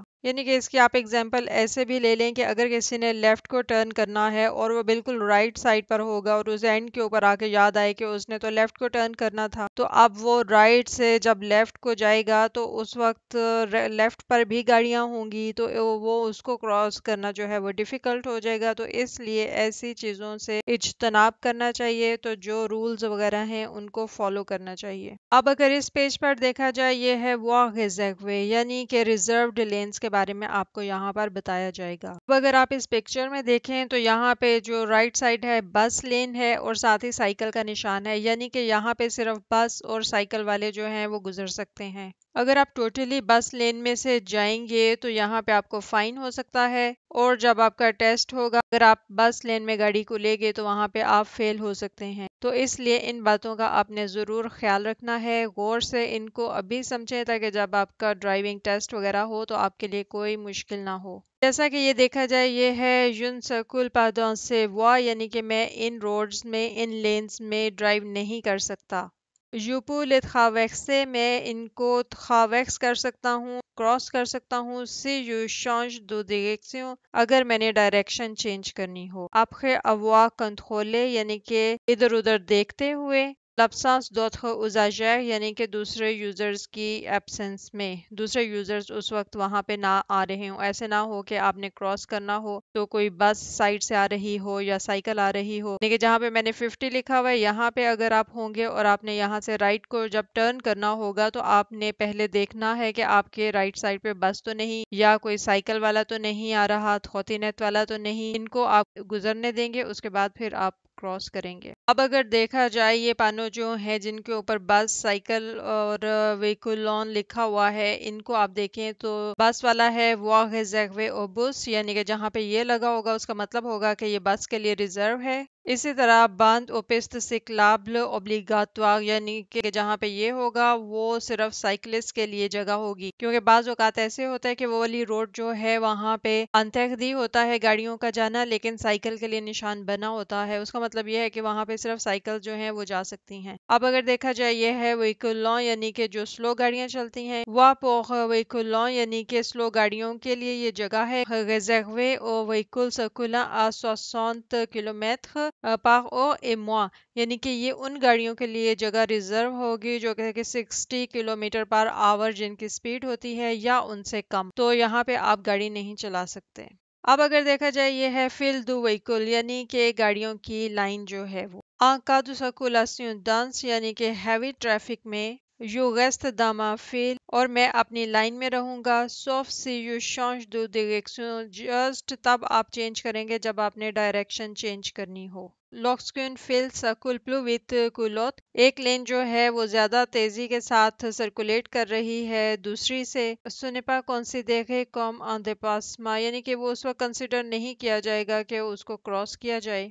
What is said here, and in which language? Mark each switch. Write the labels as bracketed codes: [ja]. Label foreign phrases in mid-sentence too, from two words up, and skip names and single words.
[ur] یعنی کہ اس کی آپ اگزامپل ایسے بھی لے لیں کہ اگر کسی نے لیفٹ کو ٹرن کرنا ہے اور وہ بالکل [en] right side [ur] پر ہوگا اور اسے اینڈ کے اوپر آ کے یاد آئے کہ اس نے تو لیفٹ کو ٹرن کرنا تھا، تو اب وہ رائٹ سے جب لیفٹ کو جائے گا تو اس وقت لیفٹ پر بھی گاڑیاں ہوں گی تو وہ اس کو کراس کرنا جو ہے وہ ڈیفیکلٹ ہو جائے گا۔ تو اس لیے ایسی چیزوں سے اجتناب کرنا چاہیے، تو جو رولز وغیرہ ہیں ان کو فالو کرنا چاہیے۔ اب اگر اس پیج پر دیکھا جائے یہ ہے [fr] voie réservée [ur] یعنی کہ [en] reserved lanes [ur] کے بارے میں آپ کو یہاں پر بتایا جائے گا۔ اب اگر آپ اس پکچر میں دیکھیں تو یہاں پہ جو [en] right side [ur] ہے [en] bus lane [ur] ہے اور ساتھ ہی سائیکل کا نشان ہے، یعنی کہ یہاں پہ صرف بس اور سائیکل والے جو ہیں وہ گزر سکتے ہیں۔ اگر آپ ٹوٹلی [en] bus lane [ur] میں سے جائیں گے تو یہاں پہ آپ کو فائن ہو سکتا ہے، اور جب آپ کا ٹیسٹ ہوگا اگر آپ [en] bus lane [ur] میں گاڑی کو لے گئے تو وہاں پہ آپ فیل ہو سکتے ہیں۔ تو اس لیے ان باتوں کا آپ نے ضرور خیال رکھنا ہے، غور سے ان کو ابھی سمجھیں تاکہ جب آپ کا [en] driving test [ur] وغیرہ ہو تو آپ کے لیے کوئی مشکل نہ ہو۔ جیسا کہ یہ دیکھا جائے یہ ہے [fr] je ne circule pas dans ces voies [ur] یعنی کہ میں ان روڈز میں ان لینز میں ڈرائیو نہیں کر سکتا۔ [fr] je peux les traverser [ur] میں ان کو traverse کر سکتا ہوں، کراس کر سکتا ہوں، [fr] si je change de direction [ur] اگر میں نے [en] direction change [ur] کرنی ہو۔ [fr] après avoir contrôlé [ur] یعنی کہ ادھر ادھر دیکھتے ہوئے، [fr] l'absence d'autres usagers [ur] یعنی کہ دوسرے یوزرز کی ایبسنس میں، دوسرے یوزرز اس وقت وہاں پہ نہ آ رہے ہوں، ایسے نہ ہو کہ آپ نے کراس کرنا ہو تو کوئی بس سائڈ سے آ رہی ہو یا سائیکل آ رہی ہو، لیکن جہاں پہ میں نے 50 لکھا ہوا ہے یہاں پہ اگر آپ ہوں گے اور آپ نے یہاں سے رائٹ کو جب ٹرن کرنا ہوگا تو آپ نے پہلے دیکھنا ہے کہ آپ کے [en] right side [ur] پہ بس تو نہیں یا کوئی سائیکل والا تو نہیں آ رہا، تھوتینت والا تو نہیں، ان کو آپ گزرنے دیں گے، اس کے بعد پھر آپ کراس کریں گے۔ اب اگر دیکھا جائے یہ پانوں جو ہیں جن کے اوپر بس، سائیکل اور ویکولون لکھا ہوا ہے، ان کو آپ دیکھیں تو بس والا ہے [fr] voie réservée aux bus [ur] یعنی کہ جہاں پہ یہ لگا ہوگا اس کا مطلب ہوگا کہ یہ بس کے لیے ریزرو ہے۔ اسی طرح [fr] bande aux pistes cyclables obligatoires [ur] یعنی کہ جہاں پہ یہ ہوگا وہ صرف سائیکلسٹ کے لیے جگہ ہوگی، کیونکہ بعض اوقات ایسے ہوتا ہے کہ وہ والی روڈ جو ہے وہاں پہ انتہدی ہوتا ہے گاڑیوں کا جانا، لیکن سائیکل کے لیے نشان بنا ہوتا ہے، اس کا مطلب یہ ہے کہ وہاں پہ صرف سائیکل جو ہیں وہ جا سکتی ہیں۔ اب اگر دیکھا جائے یہ ہے ویکولون یعنی کہ جو سلو گاڑیاں چلتی ہیں، [fr] voie pour [ur] ویکولون یعنی کہ سلو گاڑیوں کے لیے یہ جگہ ہے، [fr] réservée aux véhicules circulant à 60 km par heure et moins [ur] یعنی کہ یہ ان گاڑیوں کے لیے جگہ ریزرو ہوگی جو کہ 60 کلومیٹر [en] per hour [ur] جن کی سپیڈ ہوتی ہے یا ان سے کم، تو یہاں پہ آپ گاڑی نہیں چلا سکتے۔ اب اگر دیکھا جائے یہ ہے [fr] file du véhicule [ur] یعنی کہ گاڑیوں کی لائن جو ہے وہ [fr] en cas de circulation dense [ur] یعنی کہ [en] heavy traffic [ur] میں [fr] je reste dans ma file [ur] اور میں اپنی لائن میں رہوں گا [fr] sauf si je change de direction [ur] just تب آپ چینج کریں گے جب آپ نے [en] direction change [ur] کرنی ہو۔ [fr] lorsqu'une file circule plus vite que l'autre [ur] ایک لین جو ہے وہ زیادہ تیزی کے ساتھ سرکولیٹ کر رہی ہے دوسری سے، [fr] ce n'est pas considéré comme un dépassement [ur] یعنی کہ وہ اس وقت کنسیڈر نہیں کیا جائے گا کہ اس کو کراس کیا جائے۔